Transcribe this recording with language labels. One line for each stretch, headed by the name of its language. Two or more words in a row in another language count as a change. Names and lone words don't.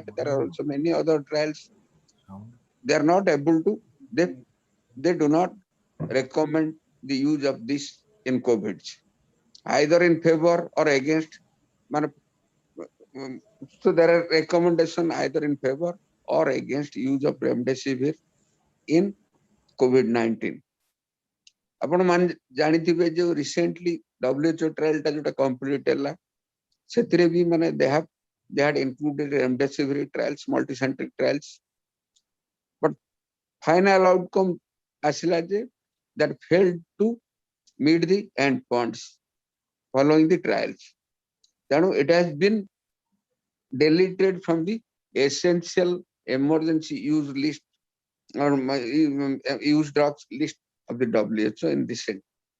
English: There are also many other trials. They are not able to, they do not recommend the use of this in COVID, either in favor or against. So there are recommendations either in favor or against use of remdesivir in COVID-19.
Odia: ଆପଣ ମାନେ ଜାଣିଥିବେ ଯେ
English: recently WHO trial
Odia: ଟା ଯୋଟା
English: complete
Odia: ହେଲା ସେଥିରେ ବି ମାନେ
English: they had included remdesivir trials, multicentric trials, but final outcome
Odia: ଆସିଲା ଯେ
English: that failed to meet the endpoints following the trials. ତେଣୁ it has been deleted from the essential emergency use list or use drugs list of the WHO in this end.